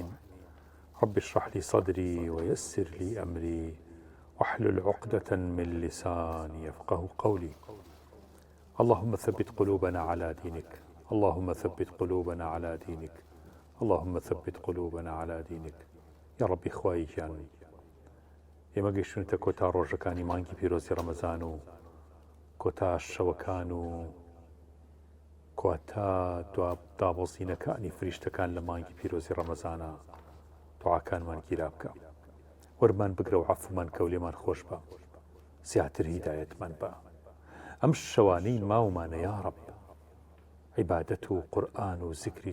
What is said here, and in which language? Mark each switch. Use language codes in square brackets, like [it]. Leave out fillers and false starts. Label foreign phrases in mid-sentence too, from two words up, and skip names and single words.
[ar] رب اشرح لي صدري ويسر لي أمري واحلل عقدة من لساني يفقه قولي. اللهم ثبت قلوبنا على دينك اللهم ثبت قلوبنا على دينك اللهم ثبت قلوبنا على دينك يا ربي [ckb] خوايجان ئێمە گەیشتونتە کۆتا ڕۆژەکانی مانگی پیرۆزی ڕەمەزان و کۆتا شەوەکان و کۆتا دابەزینەکانی فریشتەکان لە مانگی پیرۆزی ڕەمەزانە دوعاکانمان گیرا بکە وەرمان بگرە و عەفومان کە و لێمان خۆش بە زیاتر هیدایەتمان بە ئەم شەوانەی ماومانە [ar] یا ڕەب [ckb] عیبادەت و قورئان و زیکری